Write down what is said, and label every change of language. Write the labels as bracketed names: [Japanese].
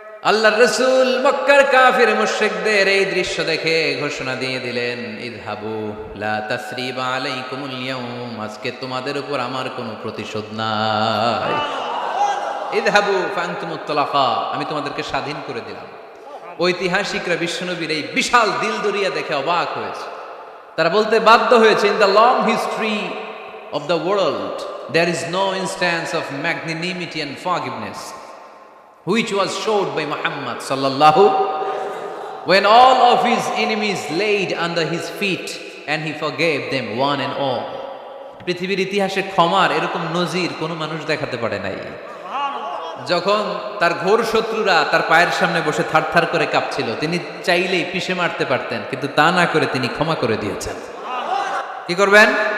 [Bangla] আল্লাহর রাসূল মক্কার কাফির মুশরিকদের এই দৃশ্য দেখে ঘোষণা দিয়ে দিলেন, [Arabic] ইযহাবু লা তাসরিবা আলাইকুমুল ইয়াউম, [Bangla] আজকে তোমাদের উপর আমার কোনো প্রতিশোধ নাই। [Arabic] ইযহাবু ফাআনতুমুত তালাকা, [Bangla] আমি তোমাদেরকে স্বাধীন করে দিলাম। ঐতিহাসিকরা বিশ্বনবীর এই বিশাল দিল দরিয়া দেখে অবাক হয়েছে। তারা বলতে বাধ্য হয়েছে, [English] In the long history of the world there is no instance of magnanimity and forgiveness which was showed by Muhammad sallallahu, when all of his enemies laid under his feet and he forgave them one and all. [Bangla] পৃথিবীর ইতিহাসে ক্ষমার এরকম নজির কোনো মানুষ দেখাতে পারে নাই। যখন তার ঘোর শত্রুরা তার পায়ের সামনে বসে থারথার করে কাঁপছিল, তিনি চাইলেই পিষে মারতে পারতেন, কিন্তু তা না করে তিনি ক্ষমা করে দিয়েছেন। কি করবেন?